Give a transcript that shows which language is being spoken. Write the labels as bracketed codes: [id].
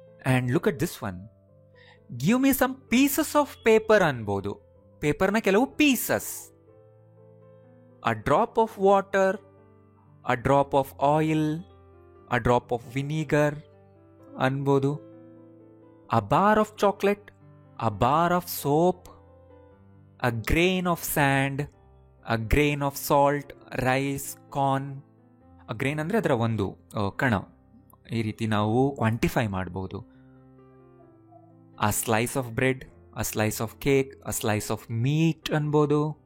[en] And look at this one, give me some pieces of paper ಅನ್ಬೋದು. [kn] ಪೇಪರ್ನ ಕೆಲವು pieces. [en] A drop of water, a drop of oil, a drop of vinegar ಅನ್ಬೋದು. a bar of chocolate, a bar of soap, a grain of sand, a grain of salt, rice, corn. [kn] A grain ಅಂದರೆ ಅದರ ಒಂದು ಕಣ. ಈ ರೀತಿ ನಾವು quantify ಮಾಡ್ಬೋದು. [en] A slice of bread, a slice of cake, a slice of meat ಅನ್ಬೋದು.